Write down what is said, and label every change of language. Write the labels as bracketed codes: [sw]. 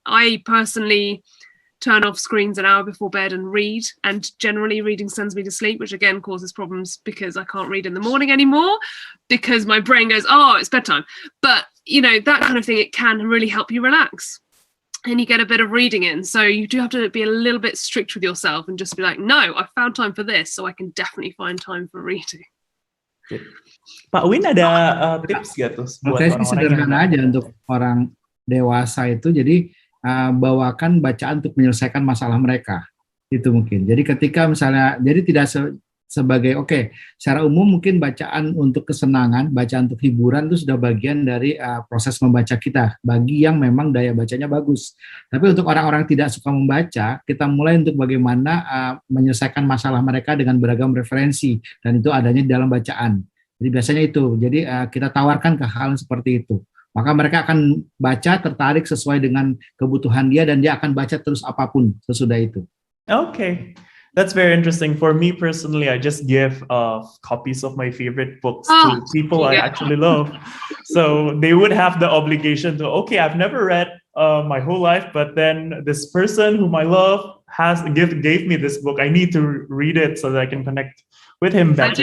[en] I personally turn off screens an hour before bed and read, and generally reading sends me to sleep, which again causes problems because I can't read in the morning anymore because my brain goes, oh, it's bedtime. But that kind of thing, it can really help you relax and you get a bit of reading in. So you do have to be a little bit strict with yourself and just be like, no, I found time for this, so I can definitely find time for reading. [id] Pak Win ada tips gak tuh buat Oke, orang-orang sederhana aja untuk orang dewasa itu. Jadi bawakan bacaan untuk menyelesaikan masalah mereka. Itu mungkin. Jadi ketika misalnya, jadi tidak sebagai secara umum mungkin bacaan untuk kesenangan, bacaan untuk hiburan itu sudah bagian dari proses membaca kita. Bagi yang memang daya bacanya bagus. Tapi untuk orang-orang tidak suka membaca, kita mulai untuk bagaimana menyelesaikan masalah mereka dengan beragam referensi, dan itu adanya di dalam bacaan. Jadi biasanya itu. Jadi kita tawarkan ke hal seperti itu. Maka mereka akan baca, tertarik sesuai dengan kebutuhan dia, dan dia akan baca terus apapun sesudah itu. [en] Okay. That's very interesting. For me personally, I just give copies of my favorite books to people I actually love. So they would have the obligation to, I've never read my whole life, but then this person whom I love gave me this book. I need to read it so that I can connect with him better.